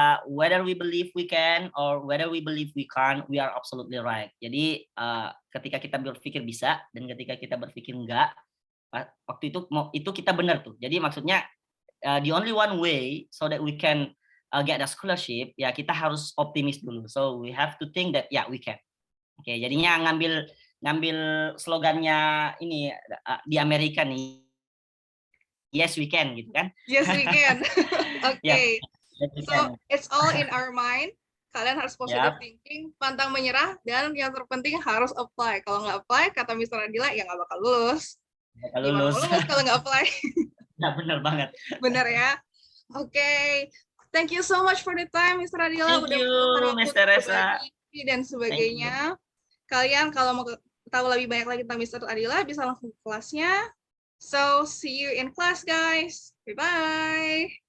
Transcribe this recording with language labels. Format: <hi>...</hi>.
<en>Whether we believe we can or whether we believe we can't, we are absolutely right.</en> <id>Jadi ketika kita berpikir bisa dan ketika kita berpikir enggak, waktu itu kita benar tuh. Jadi maksudnya</id> <en>the only one way so that we can get a scholarship,</en> <id>ya kita harus optimis dulu.</id> <en>So we have to think that yeah we can.</en> <id>Oke, jadinya ngambil slogannya ini di Amerika nih.</id> <en>Yes we can</en> <id>gitu kan?</id> <en>Yes we can. Oke. So it's all in our mind.</en> <id>Kalian harus</id> <en>positive thinking,</en> <id>pantang menyerah, dan yang terpenting harus apply. Kalau nggak apply, kata Mr. Adila, ya nggak bakal lulus. Gimana lulus kalau nggak apply? Ya benar banget. Benar ya. Oke.</id> <en>Thank you so much for the time, Mr. Adila. Thank you, Miss Teresa.</en> <id>Dan sebagainya. Kalian kalau mau tahu lebih banyak lagi tentang Mr. Adila, bisa langsung ke kelasnya.</id> <en>So, see you in class, guys. Bye-bye.</en>